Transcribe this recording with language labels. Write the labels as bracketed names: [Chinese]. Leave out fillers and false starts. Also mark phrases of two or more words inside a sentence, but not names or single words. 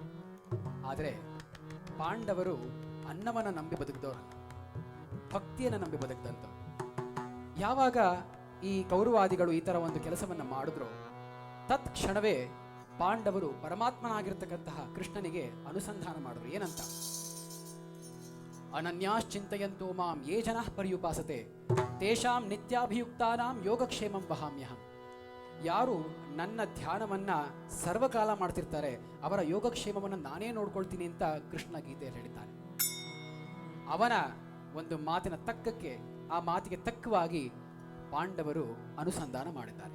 [Kannada] ಆದರೆ ಪಾಂಡವರು ಅನ್ನವನ್ನು ನಂಬಿ ಬದುಕಿದವರಲ್ಲ, ಭಕ್ತಿಯನ್ನು ನಂಬಿ ಬದುಕಿದಂಥವ್ರು. ಯಾವಾಗ ಈ ಕೌರವಾದಿಗಳು ಈ ಥರ ಒಂದು ಕೆಲಸವನ್ನು ಮಾಡಿದ್ರು, ತತ್ಕ್ಷಣವೇ ಪಾಂಡವರು ಪರಮಾತ್ಮನಾಗಿರ್ತಕ್ಕಂತಹ ಕೃಷ್ಣನಿಗೆ ಅನುಸಂಧಾನ ಮಾಡಿದ್ರು. ಏನಂತ? [Sanskrit] ಅನನ್ಯಾಶ್ಚಿಂತಯಂತೋ ಮಾಂ ಯೇ ಜನಃ ಪರ್ಯುಪಾಸತೆ ತೇಷಾಂ ನಿತ್ಯಾಭಿಯುಕ್ತಾನಾಂ ಯೋಗಕ್ಷೇಮಂ ವಹಾಮ್ಯಹಂ. [Kannada] ಯಾರು ನನ್ನ ಧ್ಯಾನವನ್ನ ಸರ್ವಕಾಲ ಮಾಡ್ತಿರ್ತಾರೆ ಅವರ ಯೋಗಕ್ಷೇಮವನ್ನು ನಾನೇ ನೋಡ್ಕೊಳ್ತೀನಿ ಅಂತ ಕೃಷ್ಣ ಗೀತೆಯಲ್ಲಿ ಹೇಳಿದ್ದಾನೆ. ಅವನ ಒಂದು ಮಾತಿನ ತಕ್ಕಕ್ಕೆ, ಆ ಮಾತಿಗೆ ತಕ್ಕವಾಗಿ ಪಾಂಡವರು ಅನುಸಂಧಾನ ಮಾಡಿದ್ದಾರೆ.